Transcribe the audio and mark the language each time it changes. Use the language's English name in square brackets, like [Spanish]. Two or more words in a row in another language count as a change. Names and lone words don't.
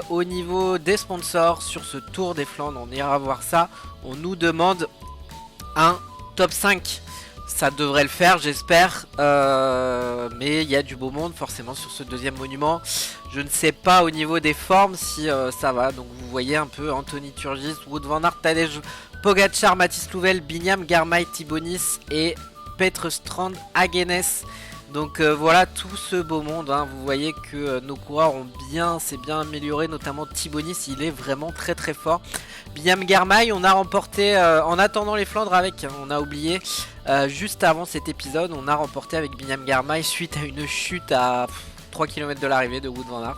[French] Au niveau des sponsors sur ce Tour des Flandres, on ira voir ça, on nous demande un top 5 Ça devrait le faire, j'espère. Mais il y a du beau monde forcément sur ce deuxième monument. Je ne sais pas au niveau des formes si ça va. Donc vous voyez un peu Anthony Turgis, Wout van Aert, Tadej Pogacar, Mathis Louvel, Binyam Girmay, Thibonis et Petre Strand Hagenes. Donc voilà tout ce beau monde, hein. Vous voyez que nos coureurs ont s'est bien amélioré, notamment Thibonis, il est vraiment très très fort. Binyam Girmay, on a remporté en attendant les Flandres avec, hein, on a oublié, juste avant cet épisode, on a remporté avec Binyam Girmay suite à une chute à 3 km de l'arrivée de Wout van Aert.